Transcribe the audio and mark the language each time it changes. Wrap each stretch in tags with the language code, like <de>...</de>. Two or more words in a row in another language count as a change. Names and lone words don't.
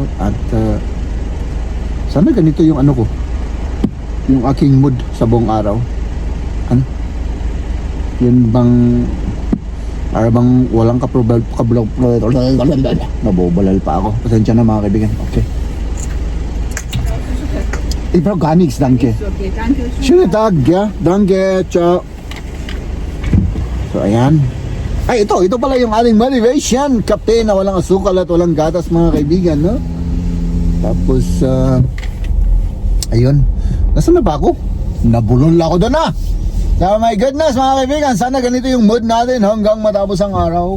<tl>At sana ganito yung ano ko, yung aking mood sa buong araw. Ano? Yun bang para bang walang nabobalal pa ako. Pasensya na, mga kaibigan.</tl> <en>Okay. Bro,</en> <de>gar nichts, danke. Okay, danke. Schönen Tag, ja. Danke, ciao. So,</de> <tl>ayan. Ay, ito pala yung ating motivation. Kape na walang asukal at walang gatas, mga kaibigan, no? Tapos, ayun. Nasaan na ba ako? Nabulol ako doon, ah.</tl> <en>So, my goodness,</en> <tl>mga kaibigan, sana ganito yung mood natin hanggang matapos ang araw.</tl>